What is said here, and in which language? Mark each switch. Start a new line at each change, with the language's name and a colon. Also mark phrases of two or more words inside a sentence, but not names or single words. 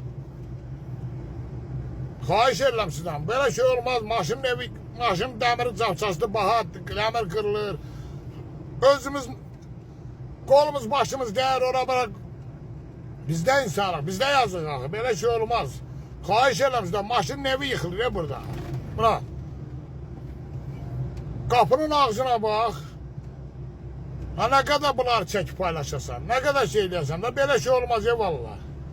Azerbaijani: Xahiş edirəm sizdən, belə şey olmaz. Maşının evi, maşının dəmiri çapçasıdır, bahatdır, dəmir kırılır.
Turkish: Özümüz, kolumuz, başımız değer oraya.
Azerbaijani: Bizdə insanlar, bizdə yazıq axı, belə şey olmaz. Xahiş edirəm sizdən, maşının evi yıkılır ya burada. Buna.
Turkish: Kapının ağzına bak. Ha ne kadar bunlar çekip paylaşasan, ne kadar şey diyorsan da böyle şey olmaz ya vallahi.